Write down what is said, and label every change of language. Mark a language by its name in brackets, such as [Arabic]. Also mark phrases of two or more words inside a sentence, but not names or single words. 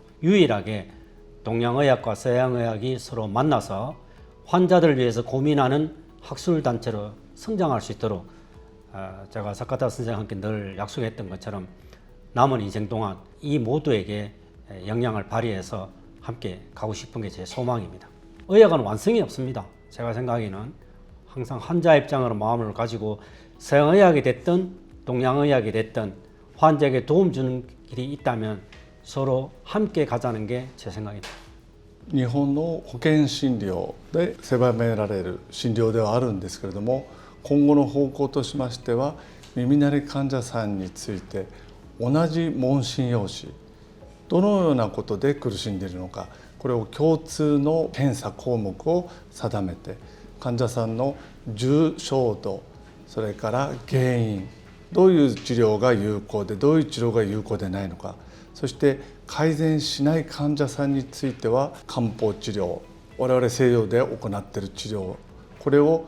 [Korean] 유일하게 동양의학과 서양의학이 서로 만나서 환자들을 위해서 고민하는 학술단체로 성장할 수 있도록 제가 사카타 선생과 함께 늘 약속했던 것처럼 남은 인생 동안 이 모두에게 영향을 발휘해서 함께 가고 싶은 게 제 소망입니다. 의학은 완성이 없습니다. 제가 생각하기에는 항상 환자 입장으로 마음을 가지고 서양의학이 됐든 동양의학이 됐든 환자에게 도움 주는 길이 있다면 서로 함께 가자는 게 제 생각입니다. [Japanese] 日本の保険診療で狭められる診療ではあるんですけれども、今後の方向としましては耳鳴り患者さんについて同じ問診用紙、どのようなことで苦しんでいるのか、これを共通の検査項目を定めて、患者さんの重症度、それから原因、どういう治療が有効でどういう治療が有効でないのか、そして改善しない患者さんについては漢方治療、我々西洋で行っている治療、これを